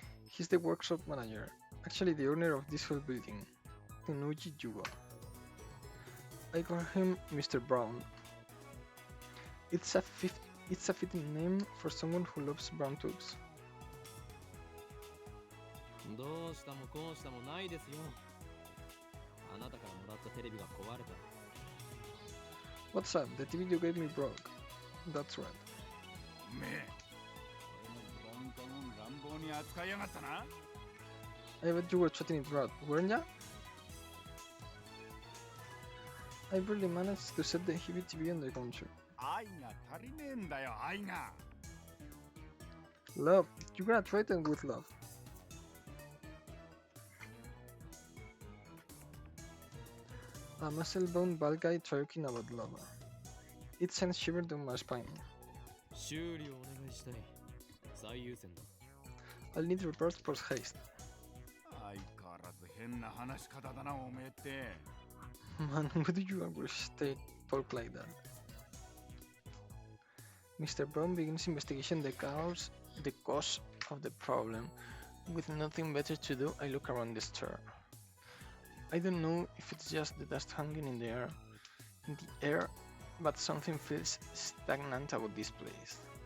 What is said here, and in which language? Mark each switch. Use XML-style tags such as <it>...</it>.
<en>He's the workshop manager, actually the owner of this whole building, Tenuji Yugo. I call him Mr. Brown. It's a fitting name for someone who loves brown tubes.</en> <ja>どうしたもこうしたもないですよあなたからもらったテレビが壊れた</ja> <en>What's up? The TV you gave me broke. That's right.</en> <ja>おめえ俺のブラウン管を乱暴に扱いやがったな</ja> <en>I bet you were treating it right, weren't ya? I barely managed to set the heavy TV on the counter.</en> <ja>愛が足りねえんだよ愛が</ja> <en>Love, you gotta treat it with love. A muscle-bound bald guy talking about love. It sends shivers down my spine.</en> <ja>修理をお願いしたい最優先だ</ja> <en>I'll need repairs post haste.</en> <ja>相変わらず変な話し方だなおめえって</ja> <en>Man, why do you ever stay talk like that? Mr. Brown begins investigation the cause of the problem. With nothing better to do, I look around the store. I don't know if it's just the dust hanging in the air, but something feels stagnant about this place.</en>